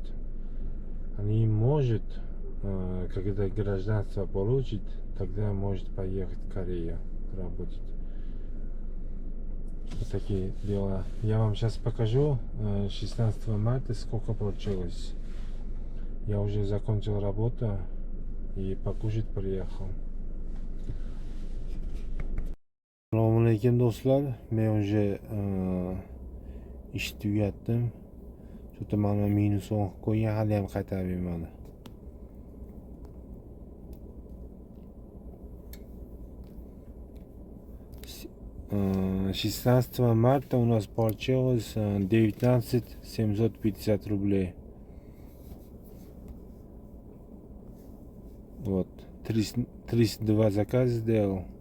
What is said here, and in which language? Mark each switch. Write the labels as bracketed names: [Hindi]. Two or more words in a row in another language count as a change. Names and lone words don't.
[Russian] Они может, когда гражданство получит, тогда может поехать в Корею работать. Вот такие дела. Я вам сейчас покажу 16 марта сколько получилось. Я уже закончил работу и покушать приехал. [Uzbek] Assalomu alaykum do'stlar. Men уже ish tugatdim. Shu mana minus 10 qo'ygan, hali ham qaytarib bermadi. [Russian] Э, 16 марта у нас получилось 19 750 рублей. Вот, 32 заказа сделал.